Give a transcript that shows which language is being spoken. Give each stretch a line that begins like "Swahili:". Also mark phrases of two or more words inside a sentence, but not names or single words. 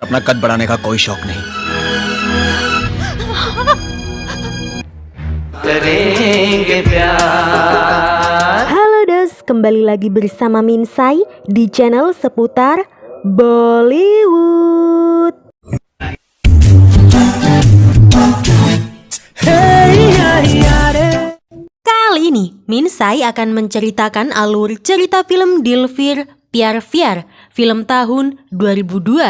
Hindi: अपना कद बढ़ाने का कोई शौक नहीं।
Indonesian: Halo Dos, kembali lagi bersama Minsai di channel seputar Bollywood. Kali ini Minsai akan menceritakan alur cerita film Dil Phir Pyar Vyar, film tahun 2002.